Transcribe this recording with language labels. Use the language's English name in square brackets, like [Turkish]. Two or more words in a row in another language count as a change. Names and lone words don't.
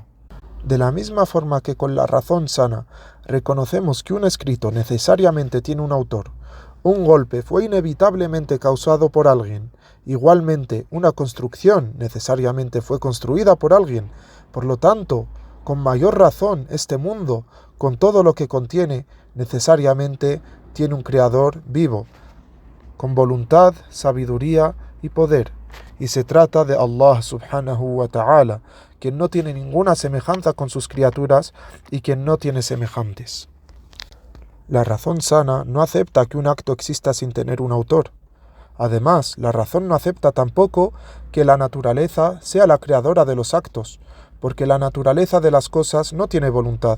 [Spanish] De la misma forma que con la razón sana reconocemos que un escrito necesariamente tiene un autor, un golpe fue inevitablemente causado por alguien, igualmente una construcción necesariamente fue construida por alguien. Por lo tanto, con mayor razón, este mundo, con todo lo que contiene, necesariamente tiene un creador vivo, con voluntad, sabiduría y poder. Y se trata de [Arabic] الله سبحانه وتعالى, [Spanish] quien no tiene ninguna semejanza con sus criaturas y quien no tiene semejantes. La razón sana no acepta que un acto exista sin tener un autor. Además, la razón no acepta tampoco que la naturaleza sea la creadora de los actos, porque la naturaleza de las cosas no tiene voluntad.